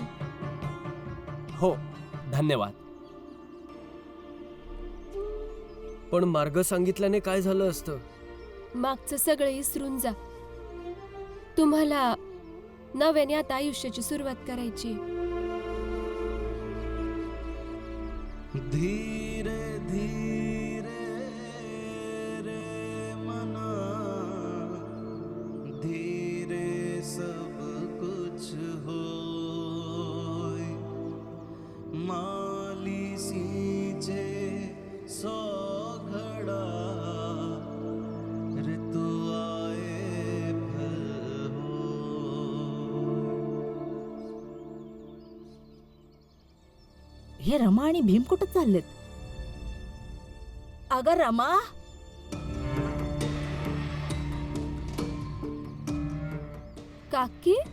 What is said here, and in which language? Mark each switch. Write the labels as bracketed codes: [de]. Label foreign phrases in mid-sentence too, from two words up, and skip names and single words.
[mr] हो, धन्यवाद. पण मार्ग सांगितल्याने काय झालं असतं? मागचं सगळं विसरून जा. तुम्हाला नव्याने आता आयुष्याची सुरुवात करायची. [hi] धीरे धीरे रे मना, धीरे सब कुछ होय. माली सींचे सौ घड़ा, ऋतु आए फल होय. [mr] हे रमा आणि भीम कुठं चाललेत? अगं रमा, काकी,